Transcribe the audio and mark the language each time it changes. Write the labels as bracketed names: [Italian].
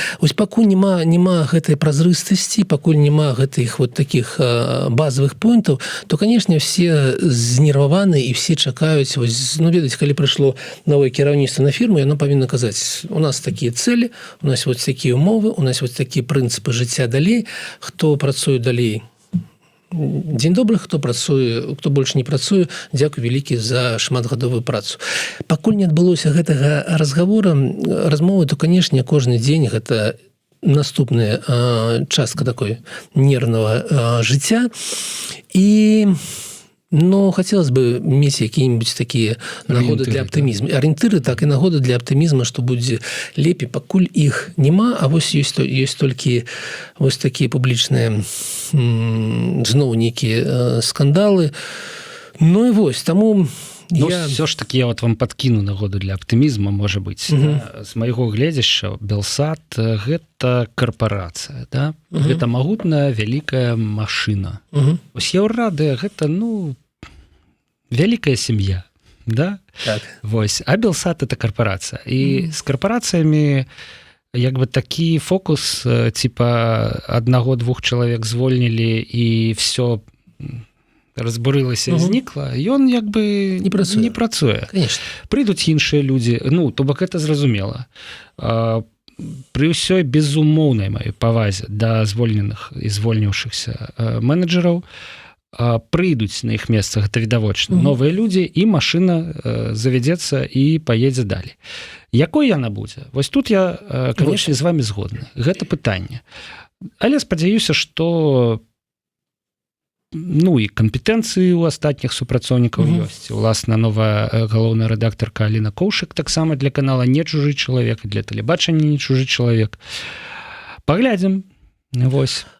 [Belarusian] Вось пакуль няма гэтай празрыстасці, пакуль няма гэтых [Russian] вот таких базовых поінтаў, [Belarusian] то, конечно, все знерваваны і все чакаюць, ведаеце, калі прыйшло новае кіраўніцтва на фірму, яно павінна казаць, у нас такія цэлі, у нас вот такія умовы, у нас вот такія прынцыпы жыцця далей, хто працуе далей, дзень добры, хто больш не працуе, дзякуй вялікі за шматгадовую працу. Пакуль не адбылося гэтага размовы, то, канешне, кожны дзень гэта наступная частка такой нервнага жыцця. І хацелось бы мець якія-нибудь такія нагоды для аптымізму. Арыентыры, так, і нагоды для аптымізму, што будзе лепей, пакуль іх няма, а вось ёсць толькі вось такія публічныя зноў нейкія скандалы. І вось, таму все ж таки я вам падкіну нагоду для аптымізма, можа быць. З майго гледзяшча, Белсат гэта карпарацыя, да? Гэта магутная вялікая машына. Ось Еўрадыя гэта, вялікая сям'я, да? Так. Вось. [Russian] А Белсат — это корпорация. И с корпорациями [Belarusian] як бы такі фокус, типа аднаго-двух чалавек звольнілі і все разбурылася і знікла, ён як бы не працуе. [Russian] Конечно. [Belarusian] Прыйдуць іншыя людзі, ну, то бок это зразумела. Пры ўсёй безумоўнай маёй павазе да звольненых і звольніўшыхся менеджераў прыйдуць на іх месцах, гэта відавочна, новыя людзі, і машына завядзецца і паедзе далей. Якой яна будзе? Вось тут я, канешне, з вами згодны. Гэта пытанне. Але спадзяюся, што ну і кампетэнцыі ў астатніх супрацоўнікаў ёсць. Уласна, новая галоўная рэдактарка Аліна Коўшык таксама для канала не чужы чалавек, для тэлебачання не чужы чалавек. Паглядзім. Вось.